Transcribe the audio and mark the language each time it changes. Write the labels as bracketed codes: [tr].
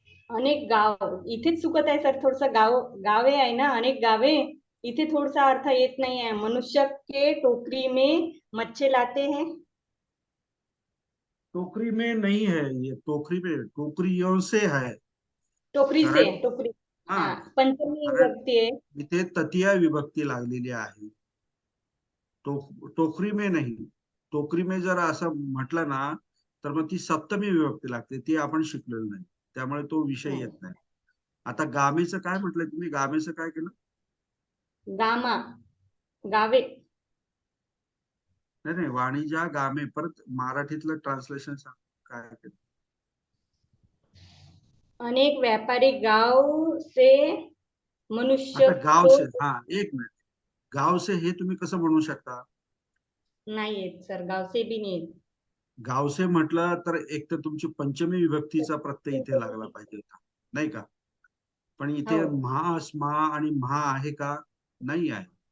[mr] अनेक गाव इथेच चुकत आहे सर. थोडस गावे आहे ना, अनेक गावे. इथे थोडसा अर्थ येत नाही आहे. [hi] मनुष्य के टोकरी में मच्छे लाते हैं. टोकरी में नहीं है, ये टोकरी में टोकरियों से है. टोकरी से. टोकरी [mr] हा पंचमी विभक्ती आहे. इथे तृतीय विभक्ती लागलेली आहे. [hi] टोकरी में [mr] नाही. [hi] टोकरी में [mr] जर असं म्हटलं ना तर मग ती सप्तमी विभक्ती लागते. ती आपण शिकलेलो नाही, त्यामुळे तो विषय येत नाही. आता गामेचं काय म्हटलंय तुम्ही? गामेचं काय केलं? गामा गावे. नाही नाही, वाणिज्या गामे. परत मराठीतलं ट्रान्सलेशन सांग काय केलं. [hi] अनेक व्यापारी गाव से मनुष्य [mr] आता [hi] गाव से. [mr] हा एक मिनिट. [hi] गाव से [mr] हे तुम्ही कसं म्हणू शकता? नाही येत सर, [hi] गाव से [mr] भी नाही येत. [hi] गाव से [mr] म्हटलं तर एक तर तुमची पंचमी विभक्तीचा प्रत्यय इथे लागला पाहिजे होता, नाही का? पण इथे म्हा स्मा आणि म्हा आहे का? नाही आहे.